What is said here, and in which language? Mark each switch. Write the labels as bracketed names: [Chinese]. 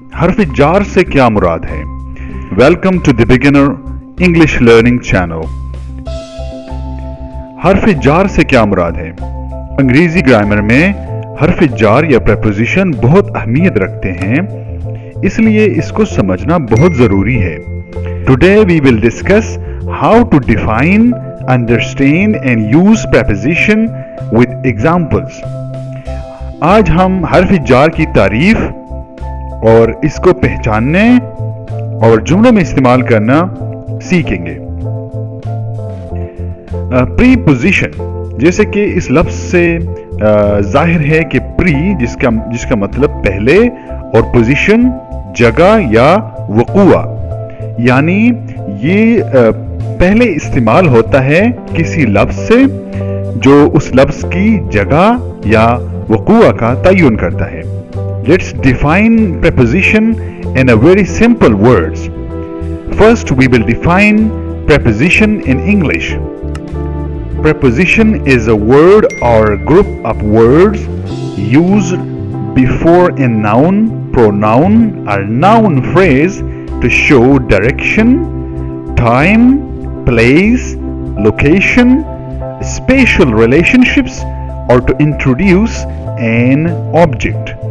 [Urdu] حرف جار سے کیا مراد ہے؟ [English] Welcome to the Beginner English Learning Channel. [Urdu] حرف جار سے کیا مراد ہے؟ انگریزی گرامر میں حرف جار یا preposition بہت اہمیت رکھتے ہیں، اس لیے اس کو سمجھنا بہت ضروری ہے. [English] Today we will discuss how to define, understand and use preposition with examples. [Urdu] آج ہم حرف جار کی تعریف اور اس کو پہچاننے اور جملوں میں استعمال کرنا سیکھیں گے. پریپوزیشن، جیسے کہ اس لفظ سے ظاہر ہے کہ پری جس کا مطلب پہلے اور پوزیشن جگہ یا وقوع، یعنی یہ پہلے استعمال ہوتا ہے کسی لفظ سے جو اس لفظ کی جگہ یا وقوع کا تعین کرتا ہے. [English] Let's define preposition in a very simple words. First, we will define preposition in English. Preposition is a word or group of words used before a noun, pronoun, or noun phrase to show direction, time, place, location, spatial relationships, or to introduce an object.